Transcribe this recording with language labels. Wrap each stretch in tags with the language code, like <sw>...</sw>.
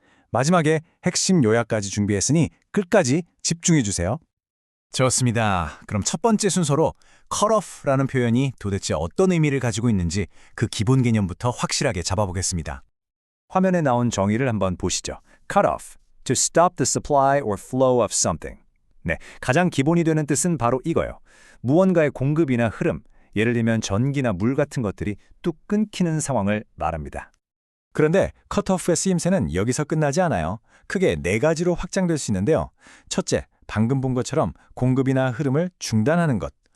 <ko>마지막에 핵심 요약까지 준비했으니 끝까지 집중해 주세요. 좋습니다. 그럼 첫 번째 순서로 cut off라는 표현이 도대체 어떤 의미를 가지고 있는지 그 기본 개념부터 확실하게 잡아보겠습니다. 화면에 나온 정의를 한번 보시죠.</ko> <en>cut off, to stop the supply or flow of something.</en> <ko>네, 가장 기본이 되는 뜻은 바로 이거예요. 무언가의 공급이나 흐름, 예를 들면 전기나 물 같은 것들이 뚝 끊기는 상황을 말합니다. 그런데 컷오프의 쓰임새는 여기서 끝나지 않아요. 크게 네 가지로 확장될 수 있는데요. 첫째, 방금 본 것처럼 공급이나 흐름을 중단하는 것.</ko>